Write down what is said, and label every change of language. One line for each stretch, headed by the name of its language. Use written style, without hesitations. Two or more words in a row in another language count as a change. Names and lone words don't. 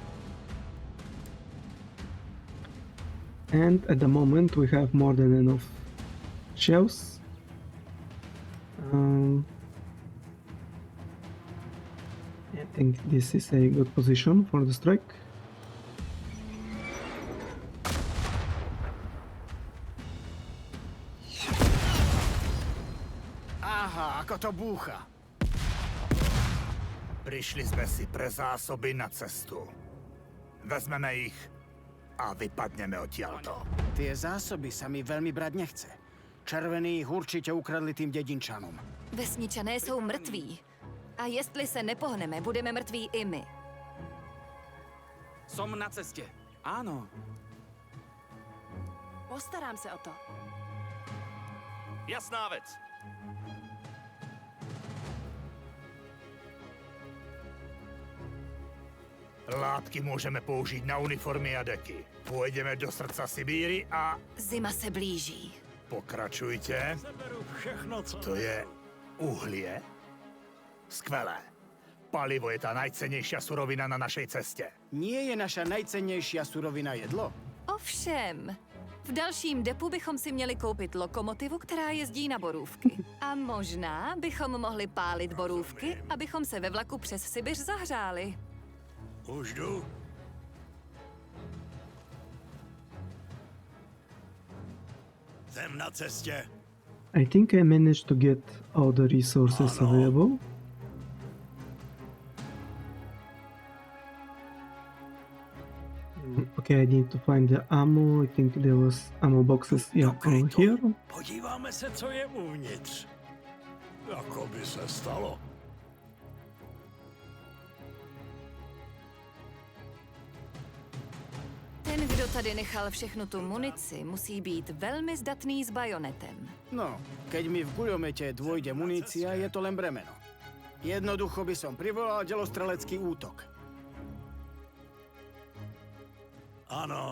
English: And at the moment we have more than enough shells. I think this is a good position for the strike.
Slovak: Aha, ako to búcha.
Czech: Přišli jsme si pre zásoby na cestu.
Slovak: Vezmeme ich a vypadneme odtiaľto. Tie zásoby sa mi veľmi brať nechce. Červení ich určitě ukradli tým dědinčanům.
Czech: Vesničané jsou mrtví. A jestli se nepohneme, budeme mrtví i my.
Slovak: Som na ceste. Áno.
Czech: Postarám se o to.
Slovak: Jasná vec. Látky môžeme použiť na uniformy a deky. Pôjdeme do srdca Sibíry a
Czech: Zima se blíží.
Slovak: pokračujte. To je uhlie? Skvelé. Palivo je tá najcennejšia surovina na našej ceste. Nie je naša najcennější surovina jedlo?
Czech: Ovšem, v dalším depu bychom si měli koupit lokomotivu, která jezdí na borůvky. A možná bychom mohli pálit borůvky, abychom se ve vlaku přes Sibiř zahřáli. Už jdu. Jsem na cestě.
English: I think I managed to get all the resources available. Okay, I need to find the ammo. I think there was ammo boxes, yeah, over here.
Czech: Podíváme se, co je uvnitř. Jako by se stalo. Ten, kdo tady nechal všechnu tu munici, musí být velmi zdatný s bajonetem. No,
Slovak: keď mi v guľomete dôjde munícia, je to len bremeno. Jednoducho by som privolal delostrelecký útok.
Czech: Ano.